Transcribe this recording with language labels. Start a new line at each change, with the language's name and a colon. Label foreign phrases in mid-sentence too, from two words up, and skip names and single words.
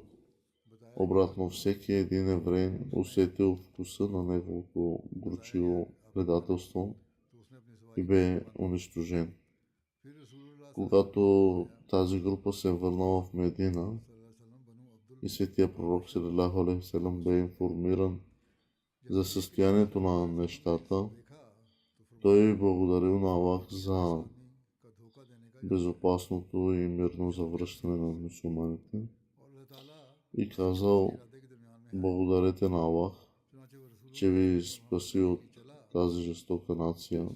Bulgarian: Обратно, всеки един евреин усетил вкуса на неговото горчиво предателство и бе унищожен. Когато тази група се върнала в Медина и светия пророк
Arabic: صلى الله عليه وسلم
Bulgarian: бе информиран за състоянието на нещата, той благодарил на Аллах за безопасното и мирно завръщане на мюсюлманите и казал: благодарете на Аллах, че ви спаси от тази жестока нация.